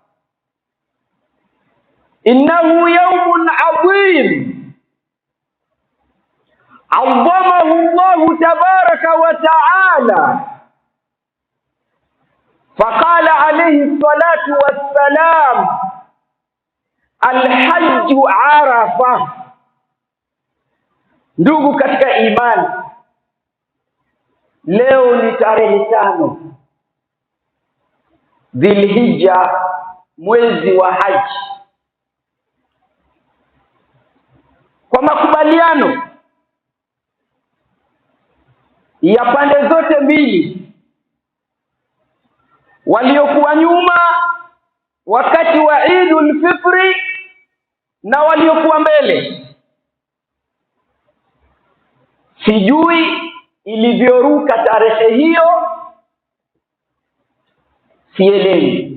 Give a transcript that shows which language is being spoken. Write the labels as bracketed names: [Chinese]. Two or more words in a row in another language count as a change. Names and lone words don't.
[Arabic] إنه يوم عظيم عظمه الله تبارك وتعالى، فقال عليه الصلاة والسلام: الحج عرفة. [Swahili] Ndugu katika imani, leo ni tarehe 5 Dhulhijja, mwezi wa haji. Kwa makubaliano ya pande zote mbili, waliokuwa nyuma wakati wa Eidul Fitri na waliokuwa mbele, sijui ilivyoruka tarehe hiyo, sielewi.